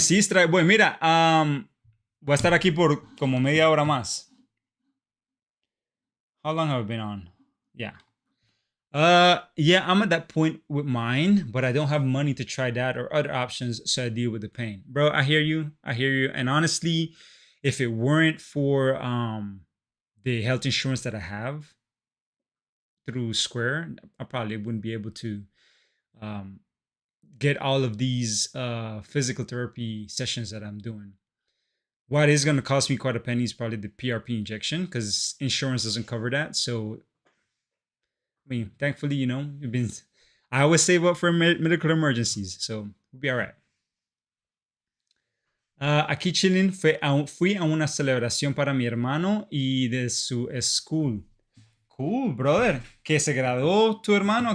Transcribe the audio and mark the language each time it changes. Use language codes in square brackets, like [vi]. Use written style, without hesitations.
[es] Sí, bueno, mira, voy a estar aquí por como media hora más. [en] How long have I been on? Yeah. Yeah, I'm at that point with mine, but I don't have money to try that or other options, so I deal with the pain. Bro, I hear you. And honestly, if it weren't for the health insurance that I have through Square, I probably wouldn't be able to get all of these physical therapy sessions that I'm doing. What is going to cost me quite a penny is probably the PRP injection, because insurance doesn't cover that. So I mean, thankfully, I always save up for medical emergencies, so we'll be all right. [es] Aquí chilling, fui a una celebración para mi hermano y de su school. [en] Cool, brother. [es] ¿Que se graduó tu hermano?